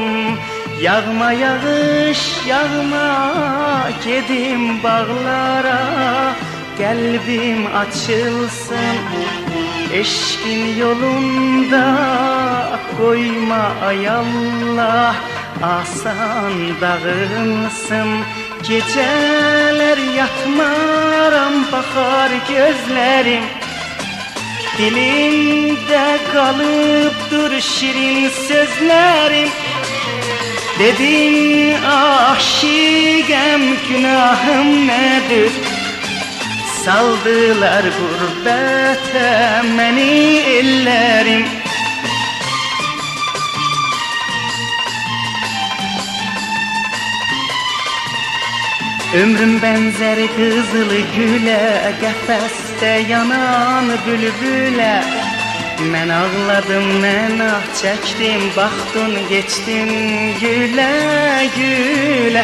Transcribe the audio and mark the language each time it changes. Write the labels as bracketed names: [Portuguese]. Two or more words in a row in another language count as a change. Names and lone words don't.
[Azerbaijani] Yağma yağış yağma, gedim bağlara, qəlbim açılsın. Eşqin yolunda koyma ay Allah, asan dağılsın. [Turkish] Geceler yatmaram, bakar gözlerim. Dilimde kalıptır şirin sözlerim. Dedin aşıgəm, günahım nedir? [Azerbaijani] Saldılar gurbete məni ellərim. [Turkish] Ömrüm benzer kızıl güle, [Azerbaijani] qəfəsdə yanan bülbülə. Mən ağladım, mən ah çəkdim, baxdın [Turkish] geçdin gülə gülə.